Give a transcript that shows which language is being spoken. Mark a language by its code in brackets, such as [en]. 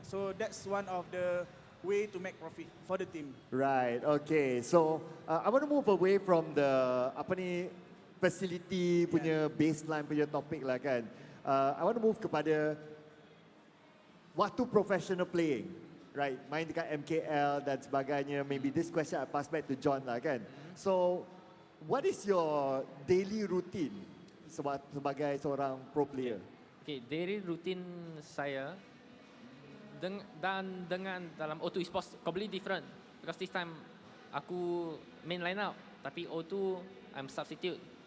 [en] So that's one of the way to make profit for the team. Right, okay. So I want to move away from the facility punya baseline [ms] punya topik lah kan. [en] I want to move [ms] kepada waktu [en] professional playing. [ms] Right, main dekat MKL dan sebagainya. [en] Maybe this question I pass back to John [ms] lah kan. [en] So what is your daily routine [ms] sebagai seorang [en] pro player? Okay, daily routine [ms] saya Dan dengan dalam [en] O2 Esports completely different because this time [ms] aku main [en] line up [ms] tapi [en] O2 I'm substitute.